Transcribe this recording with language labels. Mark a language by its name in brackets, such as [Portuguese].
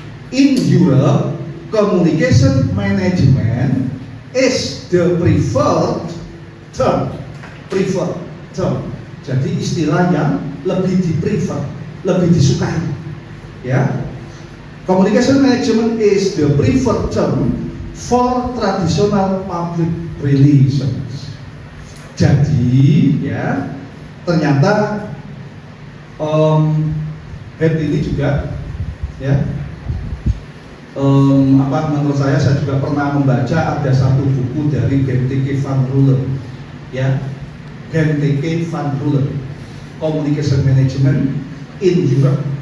[English] In Europe, communication management is the preferred term. Preferred term. [Indonesian] Jadi istilah yang lebih di-prefer, lebih disukai, ya. [English] Communication management is the preferred term for traditional public relations. [Indonesian] Jadi, ya, ternyata head ini juga, ya, menurut saya juga pernah membaca ada satu buku dari Benteke van Ruler, ya, Benteke van Ruler, Communication Management in Europe.